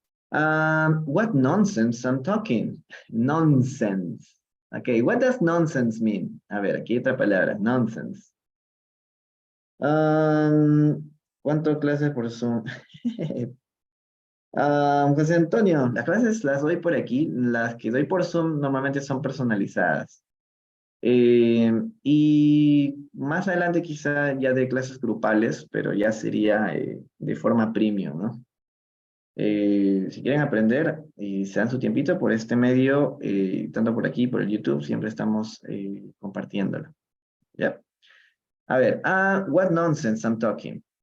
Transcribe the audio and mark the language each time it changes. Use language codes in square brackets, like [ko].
[en] What nonsense I'm talking. Nonsense. Okay, what does nonsense mean? [es] A ver, aquí otra palabra, nonsense. ¿Cuánto clases por Zoom? José Antonio, las clases las doy por aquí. Las que doy por Zoom normalmente son personalizadas. Y más adelante quizá ya de clases grupales, pero ya sería de forma premium, ¿no? Si quieren aprender y se dan su tiempito por este medio, tanto por aquí, por el YouTube, siempre estamos compartiéndolo. ¿Ya? A ver, [en] what nonsense I'm talking.